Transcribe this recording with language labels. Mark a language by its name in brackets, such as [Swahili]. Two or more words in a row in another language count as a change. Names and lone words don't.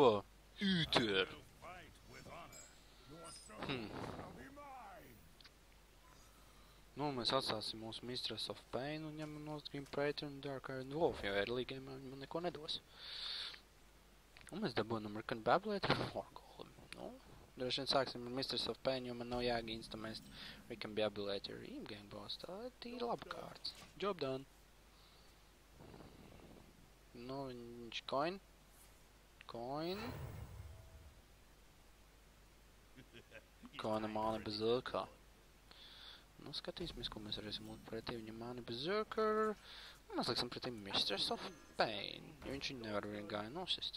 [Latvian] Uther! Nu, mēs atstāsim mūsu Mistress of Pain un ņemam nost Grim Praetor un Dark Iron Wolf, jo [English] early game [Latvian] man neko nedos. Un mēs dabūnam Recombabulator un War Golem. Nu, droši vien sāksim ar Mistress of Pain, jo man nav jēga instamest Recombabulator [English] in-game boss. [Latvian] Tā ir tīri laba kārts. [English] Job done. [Latvian] Nu, viņš coin. Coina Mana Berserker. Nu, skatīsimies, ko mēs varēsim būt pretī viņam Mana Berserker. Mēs liksim pretī Mistress of Pain, jo viņš viņu nevar vien gāja nosist.